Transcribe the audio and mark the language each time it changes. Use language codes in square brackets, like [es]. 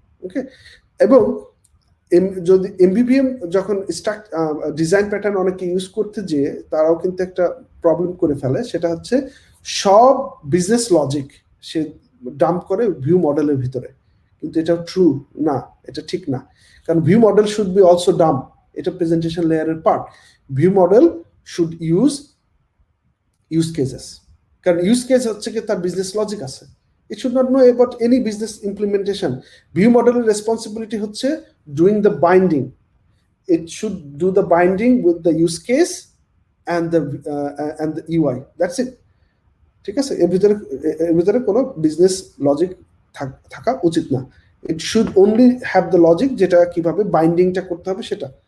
[bn] ওকে, এবং যদি এমবিপিএম যখন ডিজাইন প্যাটার্ন অনেকে ইউজ করতে যেয়ে তারাও কিন্তু একটা প্রবলেম করে ফেলে, সেটা হচ্ছে সব বিজনেস লজিক সে ডাম্প করে ভিউ মডেলের ভিতরে, কিন্তু এটা ট্রু না, এটা ঠিক না। কারণ view model should be also dump, এটা প্রেজেন্টেশন লেয়ারের part. View model should use cases, কারণ ইউজ কেস হচ্ছে কি তার বিজনেস লজিক আছে। [en] It should not know about any business implementation. View model responsibility হচ্ছে doing the binding. It should do the binding with the use case and the UI. That's it. [bn] ঠিক আছে? এর ভিতরে কোনো বিজনেস লজিক থাকা উচিত না। [en] It should only have the logic, [bn] যেটা কিভাবে বাইন্ডিংটা করতে হবে সেটা।